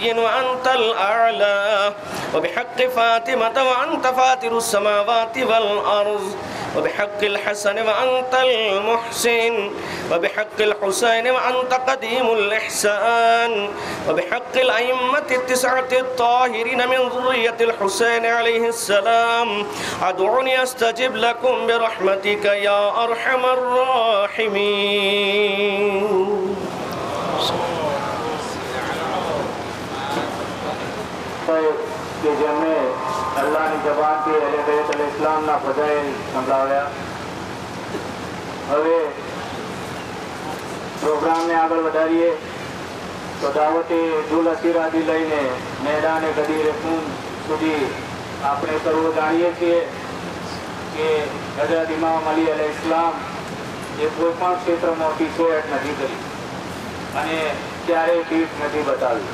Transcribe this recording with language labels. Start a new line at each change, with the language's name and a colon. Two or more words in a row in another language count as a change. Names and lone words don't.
Arabic: وأنت الأعلى وبحق فاطمة وأنت فاتر السماوات والأرض وبحق الحسن وأنت المحسن وبحق الحسين وأنت قديم الإحسان وبحق الأئمة التسعة الطاهرين من ذرية الحسين عليه السلام أدعوني أستجب لكم برحمتك يا أرحم الراحمين.
Gujarati: કે જેમણે અલ્લાહની જબાનથી અહલે બેત અલ ઇસ્લામના ફજાઇલ સંભળાવ્યા. હવે પ્રોગ્રામને આગળ વધારીએ તો દાવતે દુલ અસીરાથી લઈને મેદાને ગદીરે ખૂન સુધી આપણે સર્વ જાણીએ છીએ કે હઝરત ઇમામ અલી અલૈહિ ઇસ્લામ એ કોઈ પણ ક્ષેત્રમાં પીછેહટ નથી કરી અને ક્યારેય પીઠ નથી બતાવી.